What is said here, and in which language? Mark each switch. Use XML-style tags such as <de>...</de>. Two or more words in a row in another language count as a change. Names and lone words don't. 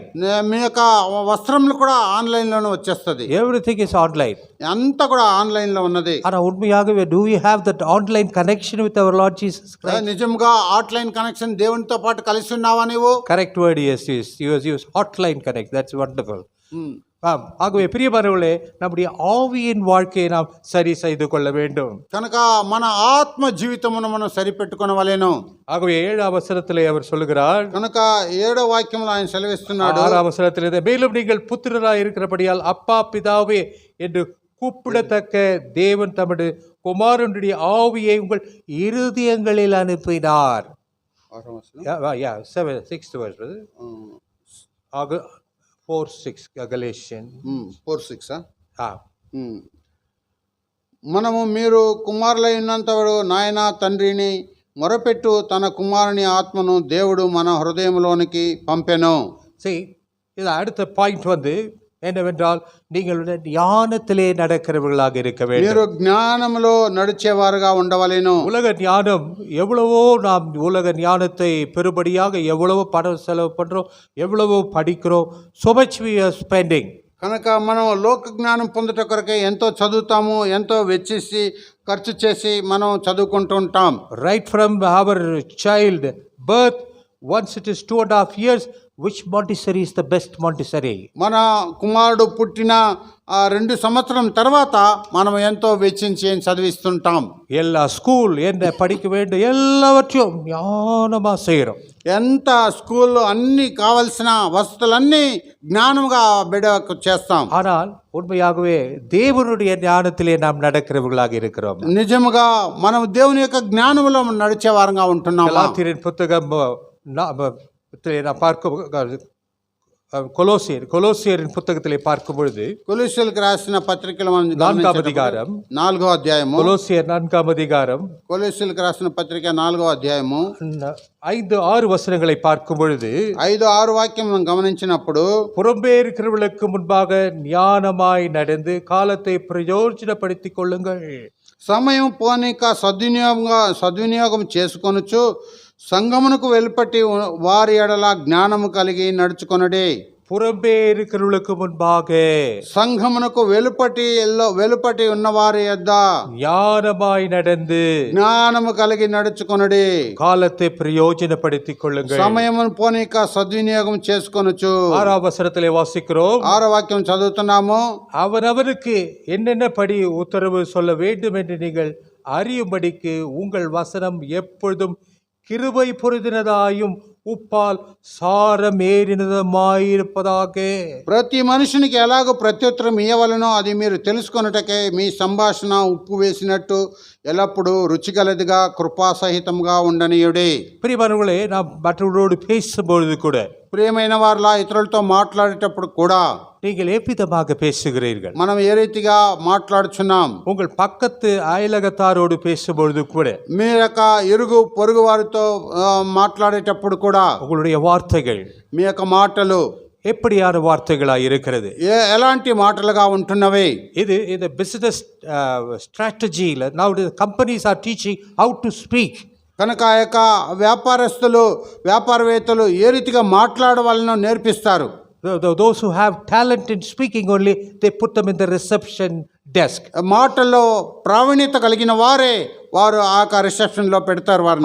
<te>మీ యొక్క వస్త్రములు కూడా ఆన్లైన్లోనే వచ్చేస్తుంది.</te> <en>Everything is online.</en> <te>అంతా కూడా ఆన్లైన్లో ఉన్నది.</te> <ta>ஆனால் உண்மையாகவே</ta> <en>do we have that online connection with our Lord Jesus Christ?</en> <te>నిజంగా</te> <en>online connection</en> <te>దేవునితో పాటు కలిసి ఉన్నావా నీవు?</te> <en>Correct word, yes, use hotline connect. That's wonderful.</en> <ta>ஆகவே பிரியமானவர்களே, நம்முடைய ஆவியின் வாழ்க்கையை நாம் சரி செய்து கொள்ள வேண்டும்.</ta> <te>కనుక మన ఆత్మ జీవితమును మనం సరిపెట్టుకొనవలెను.</te> <ta>ஆகவே 7ஆம் வசனத்திலே அவர் சொல்லுகிறார்.</ta> <te>కనుక 7వ వాక్యంలో ఆయన సెలవిస్తున్నాడు.</te> <ta>6ஆம் வசனத்திலே, மேலும் நீங்கள் புத்திரராய் இருக்கிறபடியால் அப்பா பிதாவே என்று கூப்பிடத்தக்க தேவன் தமது குமாரனுடைய ஆவியை உங்கள் இருதயங்களில் அனுப்பினார்.</ta> <en>6th verse, 4:6 Galatians 4:6.</en> <te>మనము మీరు కుమారులై ఉన్నంతవరకు నాయన తండ్రిని మొరపెట్టు తన కుమారుని ఆత్మను దేవుడు మన హృదయంలోనికి పంపెను.</te> <ta>See, இது அடுத்த பாயிண்ட் வந்து என்னவென்றால், நீங்கள் ஞானத்திலே நடக்கிறவர்களாக இருக்க வேண்டும்.</ta> <te>మీరు జ్ఞానములో నడిచేవారుగా ఉండవలెను.</te> <ta>உலக ஞானம் எவ்வளவோ, நாம் உலக ஞானத்தை பெருபடியாக எவ்வளவோ பணம் செலவு பண்ணுறோம், எவ்வளவோ படிக்கிறோம்.</ta> <en>so much we are spending.</en> <te>కనుక మనం లోక జ్ఞానం పొందుట కొరకే ఎంతో చదువుతాము, ఎంతో వెచ్చేసి ఖర్చు చేసి మనం చదువుకుంటూ ఉంటాం.</te> <en>Right from our child birth, once it is 2.5 years, which Montessori is the best Montessori?</en> <te>మన కుమారుడు పుట్టిన 2 సంవత్సరం తర్వాత మనం ఎంతో వెచ్చించి చదివిస్తుంటాం.</te> <ta>எல்லா ஸ்கூல் என்ன படிக்க வேண்டும் எல்லாவற்றையும் ஞானமா செய்கிறோம்.</ta> <te>ఎంత స్కూల్లో అన్ని కావలసిన వసతులన్నీ జ్ఞానముగా బిడ్డకు చేస్తాం.</te> <ta>ஆனால் உண்மையாகவே தேவனுடைய ஞானத்திலே நாம் நடக்கிறவர்களாக இருக்கிறோம்.</ta> <te>నిజముగా మనం దేవుని యొక్క జ్ఞానములో నడిచే వారంగా ఉంటున్నాం.</te> <ta>கலாத்தியரின் புத்தகம் நான் பார்க்கும் கொலோசியரின் புத்தகத்திலே பார்க்கும் பொழுது,</ta> <te>కొలొస్సీయులకు రాసిన పత్రికలో మనం 4వ అధ్యాయం, 4వ అధ్యాయము, కొలొసియర్ 4వ అధ్యాయం, కొలొస్సీయులకు రాసిన పత్రిక 4వ అధ్యాయము</te> <ta>5-6 వచనங்களை பார்க்கும் பொழுது,</ta> <te>5-6 వాక్యం మనం గమనించినప్పుడు,</te> <ta>புறம்பே இருக்கிறவர்களுக்கு முன்பாக ஞானமாய் நடந்து காலத்தை பிரயோஜனப்படுத்திக் கொள்ளுங்கள்.</ta> <te>సమయం పోనీక సద్వినియోగం చేసుకొనొచ్చు, సంఘమునకు వెలుపటి వారి ఎడల జ్ఞానము కలిగి నడుచుకొనుడి.</te> <ta>புறம்பே இருக்கிறவர்களுக்கு முன்பாக</ta> <te>సంఘమునకు వెలుపటి ఉన్న వారి యొద్ద</te> <ta>ஞானமாய் நடந்து</ta> <te>జ్ఞానము కలిగి నడుచుకొనుడి.</te> <ta>காலத்தை பிரயோஜனப்படுத்திக் கொள்ளுங்கள்.</ta> <te>సమయమును పోనీక సద్వినియోగం చేసుకొనుచు.</te> <ta>6ஆம் வசனத்திலே வாசிக்கிறோம்.</ta> <te>6వ వాక్యం చదువుతున్నాము.</te> <ta>அவரவருக்கு என்னென்ன படி உத்தரவு சொல்ல வேண்டும் என்று நீங்கள் அறியும்படிக்கு உங்கள் வசனம் எப்பொழுதும் கிருபை பொருந்தினதாயும் உப்பால் సారమేరినదమాயிருப்பதாக.</ta> <te>ప్రతి మనుషునికి ఎలాగో ప్రత్యుత్తరం ఇవ్వవలనో అది మీరు తెలుసుకొనుటకే మీ సంభాషణ ఉప్పు వేసినట్టు ఎల్లప్పుడూ రుచిగలదిగా కృపాసహితంగా ఉండనీయుడి.</te> <ta>பிரியமானவர்களே, நாம் மற்றவர்களோடு பேசும்பொழுது கூட</ta> <te>ప్రియమైన వారిలా ఇతరులతో మాట్లాడేటప్పుడు కూడా</te> <ta>நீங்கள் எவ்விதமாக பேசுகிறீர்கள்?</ta> <te>మనం ఏ రీతిగా మాట్లాడుచున్నాం?</te> <ta>உங்கள் பக்கத்து அயலகத்தாரோடு பேசும்பொழுது கூட</ta> <te>మీ యొక్క ఇరుగు పొరుగు వారితో మాట్లాడేటప్పుడు కూడా</te> <ta>உங்களுடைய வார்த்தைகள்</ta> <te>మీ యొక్క మాటలు</te> <ta>எப்படியான வார்த்தைகளாக இருக்கிறது?</ta> <te>ఎలాంటి మాటలుగా ఉంటున్నవి?</te> <ta>இது இந்த பிசினஸ் ஸ்ட்ராட்டஜியில்</ta> <en>now the companies are teaching how to speak.</en> <te>కనుక ఆ యొక్క వ్యాపారవేత్తలు ఏ రీతిగా మాట్లాడవాలనో నేర్పిస్తారు.</te> <en>Those who have talent in speaking only, they put them in the reception desk.</en> <te>మాటల్లో ప్రావీణ్యత కలిగిన వారు ఆ రిసెప్షన్లో పెడతారు వారిని.</te>